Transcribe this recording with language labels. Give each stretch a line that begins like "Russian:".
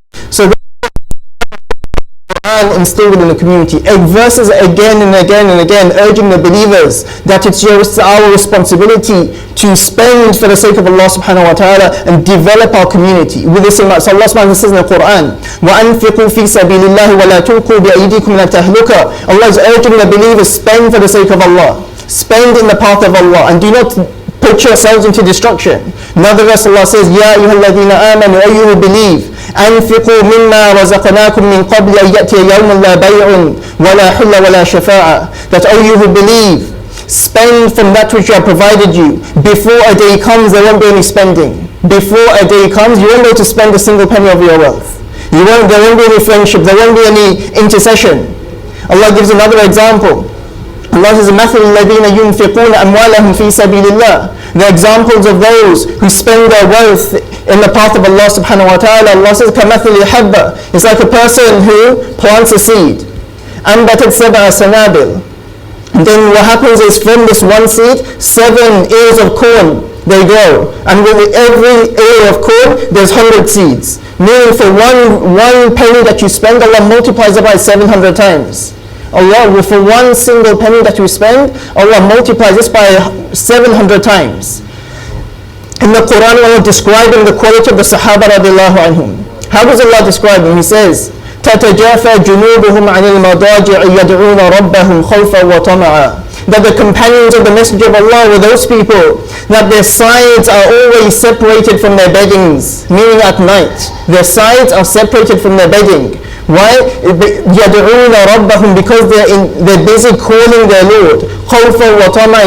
English: so instilled within the community, verses again and again and again urging the believers that it's our responsibility to spend for the sake of Allah subhanahu wa ta'ala and develop our community with this iman. So Allah subhanahu wa ta'ala says in the Quran,
Arabic: وَأَنْفِقُوا فِي سَبِيلِ اللَّهِ وَلَا تُلْقُوا بِأَيْدِيكُمْ إِلَى التَّهْلُكَةِ.
English: Allah is urging the believers, spend for the sake of Allah, spend in the path of Allah, and do not put yourselves into destruction. Another verse Allah says,
Arabic: يَا أَيُّهَا الَّذِينَ آمَنُوا,
English: O you who believe,
Arabic: أنفقوا مما رزقناكم من قبل أن يأتي يوم لا بيع ولا حل ولا شفاعة.
English: That, O you who believe, spend from that which I provided you. Before a day comes, there won't be any spending. Before a day comes, you won't be able to spend a single penny of your wealth. There won't be any friendship, there won't be any intercession. Allah gives another example. Allah says,
Arabic: مَثَلُ الَّذِينَ يُنْفِقُونَ أَمْوَالَهُمْ فِي سَبِيلِ اللَّهِ.
English: The examples of those who spend their wealth in the path of Allah subhanahu wa ta'ala. Allah says,
Arabic: كَمَثَلِ حَبَّةٍ.
English: It's like a person who plants a seed.
Arabic: أَنْبَتَتْ سَبْعَ سَنَابِلٍ.
English: And then what happens is from this one seed, 7 ears of corn they grow. And with every ear of corn, there's 100 seeds. Meaning for one penny that you spend, Allah multiplies it by 700 times. Allah, for one single penny that you spend, Allah multiplies this by 700 times. In the Quran, Allah describing the quality of the Sahaba radiallahu anhum. How does Allah describe them? He says,
Arabic: تَتَجَافَى جُنُوبُهُمْ عَنِ الْمَضَاجِعِ يَدْعُونَ رَبَّهُمْ خَوْفًا وَطَمَعًا.
English: That the companions of the Messenger of Allah were those people that their sides are always separated from their beddings, meaning at night. Their sides are separated from their bedding. Why?
Arabic: يَدْعُونَ رَبَّهُمْ.
English: Because they're busy calling their Lord.
Arabic: خَوْفًا وَطَمَعًا.